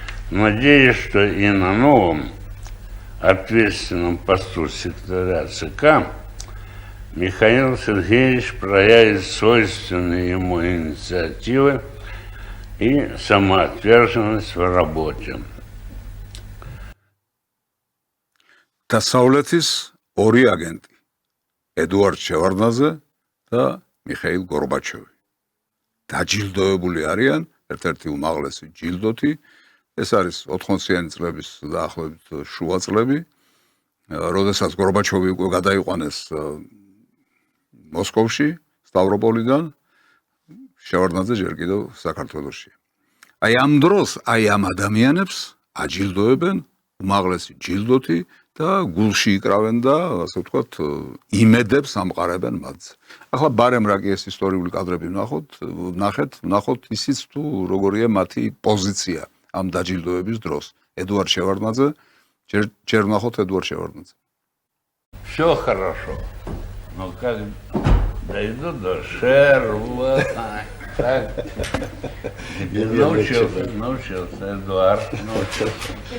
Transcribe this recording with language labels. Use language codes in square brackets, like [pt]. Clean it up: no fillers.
[ru] Надеюсь, что и на новом ответственном посту секретаря ЦК Михаил Сергеевич проявит свойственные ему инициативы и самоотверженность в работе. [ka] დასავლეთის ორი აგენტი, ედუარდ შევარდნაძე და მიხეილ გორბაჩოვი. დაჯილდოებული არიან ერთ-ერთი უმაღლესი ჯილდოთი, ეს არის 80-იანი წლების დაახლოებით შუა წლები, როდესაც გორბაჩოვი უკვე გადაიყვანეს მოსკოვში, სტავროპოლიდან, შევარდნაძე ჯერ კიდევ საქართველოში. აი ამ დროს, აი ამ ადამიანებს აჯილდოებენ უმაღლესი ჯილდოთი და გულში იკრავენ და ასე ვთქვათ, იმედებს ამყარებენ მათზე. ახლა ბარემ რა კი ეს ისტორიული კადრები ვნახოთ ისიც თუ როგორია მათი პოზიცია ამ დაჯილდოების დროს. Эдуард Шеварднадзе, ჯერ ვნახოთ Эдуард Шеварднадзе. [ru] Все хорошо. Но как дойду до Шерва, так, научился, Эдуард, научился.